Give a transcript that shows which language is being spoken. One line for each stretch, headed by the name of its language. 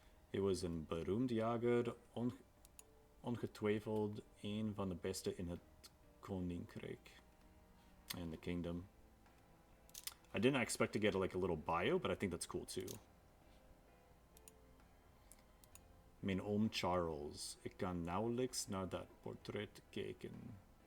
Dutch: Hij was een beroemd jager, ongetwijfeld een van de beste in het koninkrijk.
English: And the kingdom. I didn't expect to get like a little bio, but I think that's cool too.
Dutch: Mijn oom Charles. Ik kan nauwelijks naar dat portret kijken.